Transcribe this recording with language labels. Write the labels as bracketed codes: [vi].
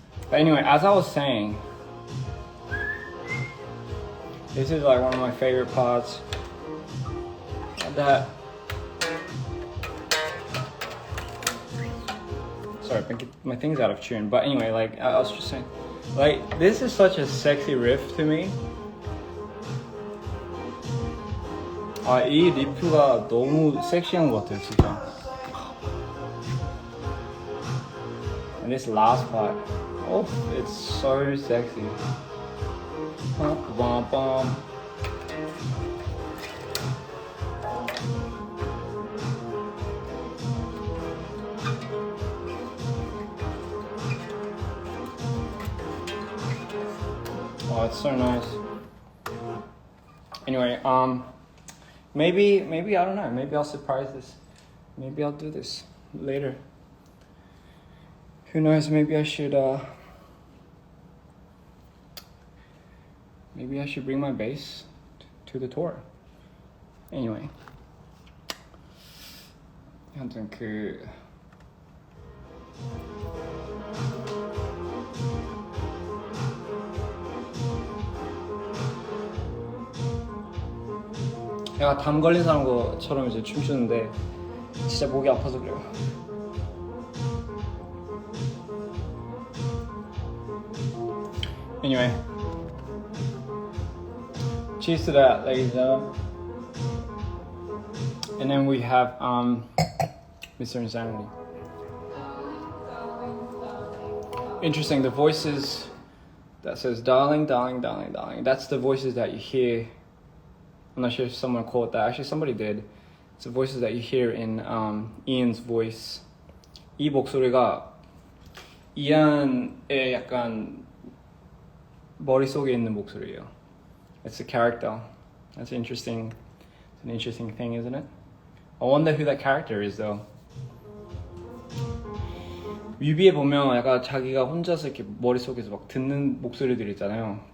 [en] But anyway, as I was saying, this is like one of my favorite parts. That sorry, my thing's out of tune. But anyway, like I was just saying, like this is such a sexy riff to me. [ko] 아, 이 리프가 너무 섹시한 것 같아요, 진짜. [en] And this last part, oh, it's so sexy. Bum, bum. Oh, it's so nice. Anyway, maybe I don't know. Maybe I'll surprise this. Maybe I'll do this later. Who knows? Maybe I should bring my bass to the tour. [ko] Anyway, 아무튼 제가 담 걸린 사람 것처럼 이제 춤추는데 진짜 목이 아파서 그래요. [en] Anyway, cheers to that, ladies and gentlemen. And then we have Mr. Insanity. Interesting, the voices that says darling, darling, darling, darling. That's the voices that you hear. I'm not sure if someone caught that. Actually, somebody did. It's the voices that you hear in Ian's voice. [ko] 이 목소리가 이안의 약간 머릿속에 있는 목소리예요. [en] It's a character. That's interesting. It's an interesting thing, isn't it? I wonder who that character is, though. [ko] 뮤비에 보면 약간 자기가 혼자서 이렇게 머릿속에서 막 듣는 목소리들 있잖아요.